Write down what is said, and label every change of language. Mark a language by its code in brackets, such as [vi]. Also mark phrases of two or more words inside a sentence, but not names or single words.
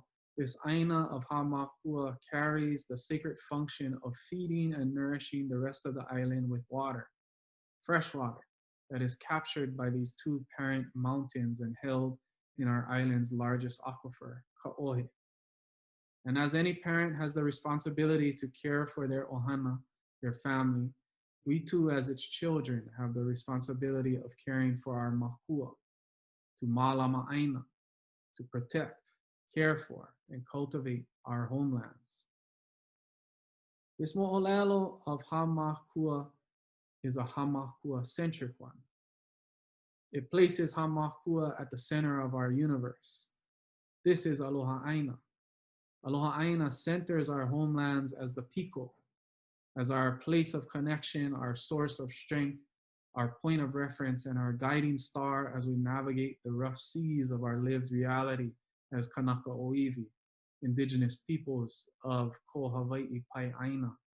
[en] This ʻāina of Hāmākua carries the sacred function of feeding and nourishing the rest of the island with water, fresh water, that is captured by these two parent mountains and held in our island's largest aquifer, Ka'ohe. And as any parent has the responsibility to care for their ohana, their family, we too as its children have the responsibility of caring for our makua, to [haw] Malama ʻāina, [en] to protect, care for, and cultivate our homelands. This mo'olelo of Hāmākua is a Hāmākua-centric one. It places Hāmākua at the center of our universe. This is [haw] Aloha ʻāina. Aloha ʻāina [en] centers our homelands as the piko, as our place of connection, our source of strength, our point of reference, and our guiding star as we navigate the rough seas of our lived reality as [haw] Kanaka ʻōiwi, [en] indigenous peoples of [haw] Ko Hawaiʻi Pai ʻāina.